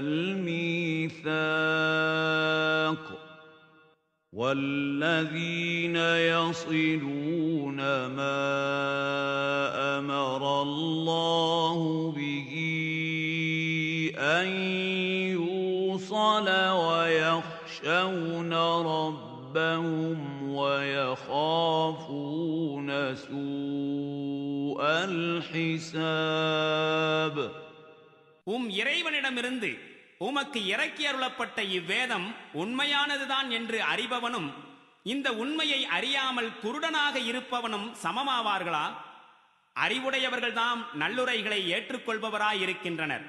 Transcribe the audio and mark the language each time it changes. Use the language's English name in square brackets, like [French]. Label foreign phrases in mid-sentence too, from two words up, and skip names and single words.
[Arabic] الْمِيثَاقَ وَالَّذِينَ يَصِلُونَ مَا أَمَرَ اللَّهُ بِهِ أَن يُوصَلَ وَيَخْشَوْنَ رَبَّهُمْ وَيَخَافُونَ سُوءَ الْحِسَابِ. [Tamil] இறைவனிடமிருந்து உமக்கு இறக்கி அருளப்பட்ட இவ்வேதம் உண்மையானதுதான் என்று அறிபவனும் இந்த உண்மையை அறியாமல் குருடனாக இருப்பவனும் சமமாவார்களா? அறிவுடையவர்கள்தாம் நல்லுரைகளை ஏற்றுக்கொள்பவராயிருக்கின்றனர்.